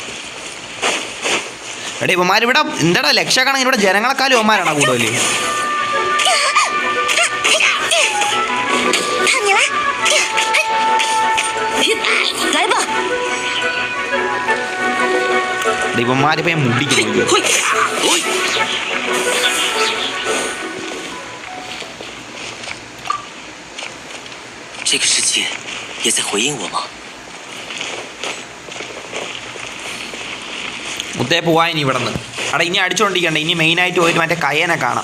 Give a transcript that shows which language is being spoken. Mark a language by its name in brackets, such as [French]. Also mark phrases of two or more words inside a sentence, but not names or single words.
[Malayalam] എടാ ഇവന്മാരിവിടെ എന്താടാ ലക്ഷക്കണക്കിന് ഇവിടെ ജനങ്ങളെക്കാളും ഇവന്മാരാണോ കൂടുതൽ? ഇവന്മാരിപ്പോ മുടിക്കുന്നു. [Chinese] 这个世界也在回应我吗？ [Malayalam] മുത്തേ പോവാ ഇനി ഇവിടെ നിന്ന്. അവിടെ ഇനി അടിച്ചുകൊണ്ടിരിക്കണ്ട. ഇനി മെയിനായിട്ട് പോയിട്ട് മറ്റേ കയ്യനെ കാണാം.